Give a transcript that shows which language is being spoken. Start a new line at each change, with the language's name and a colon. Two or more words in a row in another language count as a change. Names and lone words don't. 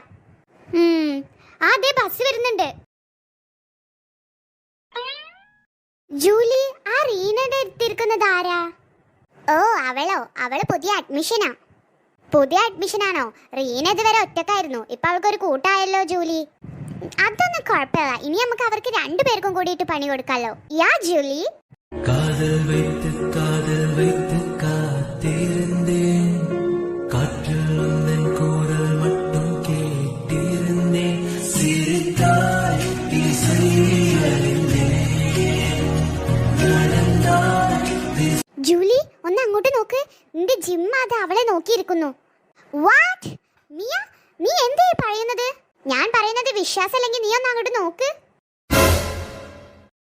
Malayalam: അതെ, ബസ് വരുന്നുണ്ട്. ജൂലി, റീനയുടെ അടുത്തിരിക്കുന്നത് ആരാ? അവളോ? അവള് പുതിയ അഡ്മിഷനാ. പുതിയ അഡ്മിഷനാണോ? റീന ഇതുവരെ ഒറ്റക്കായിരുന്നു. ഇപ്പൊ അവൾക്കൊരു കൂട്ടായല്ലോ ജൂലി. അതൊന്നും കുഴപ്പമില്ല. ഇനി നമുക്ക് അവർക്ക് 2 പേർക്കും കൂടിയിട്ട് പണി കൊടുക്കാലോ. യാ ജൂലി.
Tamil: കാതൽ வைத்து காத்திருந்தேன், காற்றில் உந்தன் குரல் மட்டும் கேட்டிருந்தேன், சிரித்தாய்
Malayalam: ജൂലി, ഒന്ന് അങ്ങോട്ട് നോക്ക്. നിന്റെ ജിം അത് അവളെ നോക്കിയിരിക്കുന്നു. വാട്ട്? നീ എന്താ പറയുന്നത്? ഞാൻ പറയുന്നത് വിശ്വാസമല്ലെങ്കിൽ നീ ഒന്ന് അങ്ങോട്ട് നോക്ക്.